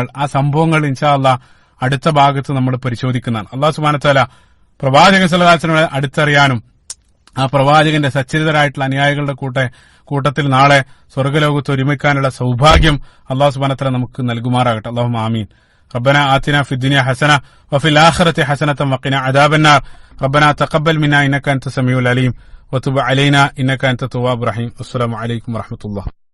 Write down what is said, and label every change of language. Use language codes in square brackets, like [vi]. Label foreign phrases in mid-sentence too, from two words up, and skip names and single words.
[ml] ആ സംഭവങ്ങൾ [ar] إن شاء الله [ml] അടുത്ത ഭാഗത്ത് നമ്മൾ പരിശോധിക്കുന്നതാണ്. [ar] الله سبحانه وتعالى [ml] പ്രവാചകൻ [ar] صلى الله عليه وسلم [ml] അടുത്തറിയാനും ആ പ്രവാചകന്റെ സച്ചരിതരായിട്ടുള്ള അനുയായികളുടെ കൂട്ടത്തിൽ നാളെ സ്വർഗ്ഗലോകത്ത് ഒരുമിക്കാനുള്ള സൗഭാഗ്യം [ar] الله سبحانه وتعالى [ml] നമുക്ക് നൽകുമാറാകട്ടെ. [ar] اللهم آمين. ربنا آتنا في الدنيا حسنة وفي الآخرة حسنة وقنا عذاب النار. ربنا تقبل منا إنك أنت السميع العليم وتب علينا إنك أنت التواب الرحيم. السلام عليكم ورحمة الله.